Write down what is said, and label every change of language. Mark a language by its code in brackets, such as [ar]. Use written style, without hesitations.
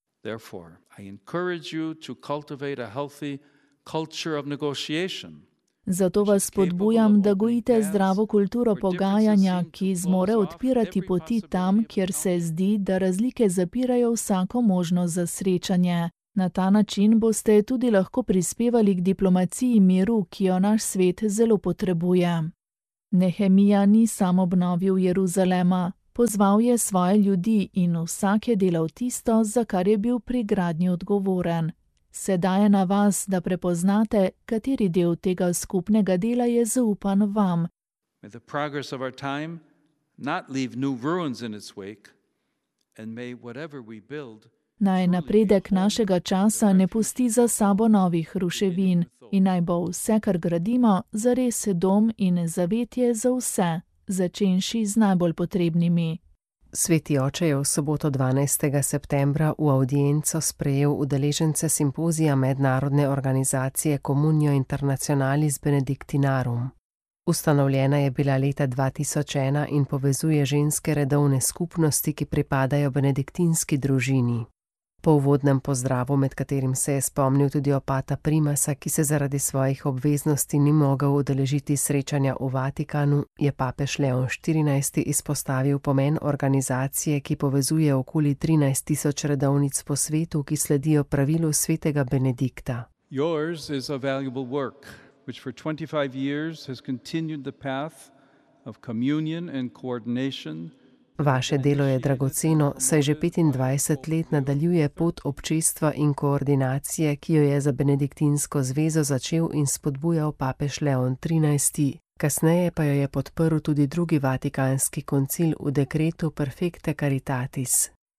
[en] Therefore, I encourage you to cultivate a healthy culture of negotiation. [sl] Zato vas spodbujam, da gojite zdravo kulturo pogajanja, ki zmore odpirati poti tam, kjer se zdi, da razlike zapirajo vsako možnost za srečanje. Na ta način boste tudi lahko prispevali k diplomaciji miru, ki jo naš svet zelo potrebuje. Nehemija ni sam obnovil Jeruzalema, pozval je svoje ljudi in vsak je delal tisto, za kar je bil pri gradnji odgovoren. Sedaj je na vas, da prepoznate, kateri del tega skupnega dela je zaupan vam. [en] May the progress of our time not leave new ruins in its wake, and may whatever we build. [sl] Naj napredek našega časa ne pusti za sabo novih ruševin in naj bo vse, kar gradimo, zares dom in zavetje za vse, začenši z najbolj potrebnimi. Sveti oče je v soboto 12. septembra v audienco sprejel udeležence simpozija mednarodne organizacije Communio Internationalis Benedictinarum. Ustanovljena je bila leta 2001 in povezuje ženske redovne skupnosti, ki pripadajo benediktinski družini. Po uvodnem pozdravu, med katerim se je spomnil tudi opata Primasa, ki se zaradi svojih obveznosti ni mogel udeležiti srečanja v Vatikanu, je papež Leon XIV. Izpostavil pomen organizacije, ki povezuje okoli 13.000 redovnic po svetu, ki sledijo pravilu svetega Benedikta. [en] Yours is a valuable work, which for 25 years has continued the path of communion and coordination. [sl] Vaše delo je dragoceno, saj že 25 let nadaljuje pot občestva in koordinacije, ki jo je za Benediktinsko zvezo začel in spodbujal papež Leon XIII. Kasneje pa jo je podprl tudi drugi vatikanski koncil v dekretu Perfecte Caritatis.